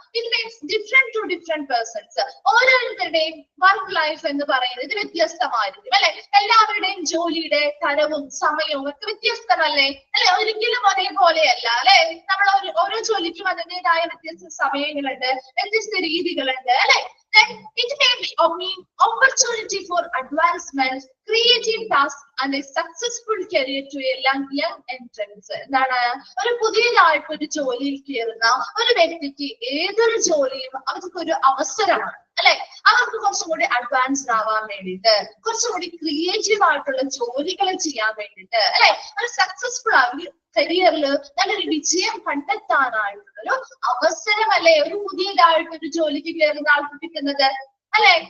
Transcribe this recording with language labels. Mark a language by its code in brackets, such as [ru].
[en] It means different to different persons. [ml] ഓരോരുത്തരുടെയും work life എന്ന് പറയുന്നത് വ്യത്യസ്തമായിരിക്കും അല്ലെ. എല്ലാവരുടെയും ജോലിയുടെ തരവും സമയവും ഒക്കെ വ്യത്യസ്തമല്ലേ അല്ലെ. ഒരിക്കലും ഒരേപോലെയല്ല അല്ലെ. നമ്മൾ ഓരോ ജോലിക്കും അതിൻ്റെതായ വ്യത്യസ്ത സമയങ്ങളുണ്ട്, വ്യത്യസ്ത രീതികളുണ്ട് അല്ലെ. [en] It may mean opportunity for advancement, creative tasks and a successful career to a young entrants. [ml] എന്താണ്? ഒരു പുതിയതായിട്ട് ഒരു ജോലിയിൽ കയറുന്ന ഒരു വ്യക്തിക്ക് ഏതൊരു ജോലിയും അവർക്ക് ഒരു അവസരമാണ് അല്ലെ. അവർക്ക് കുറച്ചും കൂടി അഡ്വാൻസ്ഡ് ആവാൻ വേണ്ടിയിട്ട്, കുറച്ചും കൂടി ക്രിയേറ്റീവ് ആയിട്ടുള്ള ജോലികൾ ചെയ്യാൻ വേണ്ടിയിട്ട് അല്ലെ, ഒരു സക്സസ്ഫുൾ ആയി കരിയറിൽ നല്ലൊരു വിജയം കണ്ടെത്താനായിട്ടുള്ളൊരു അവസരമല്ലേ ഒരു പുതിയതായിട്ടൊരു ജോലിക്ക് കയറുന്ന ആൾക്ക് കിട്ടുന്നത് അല്ലെ.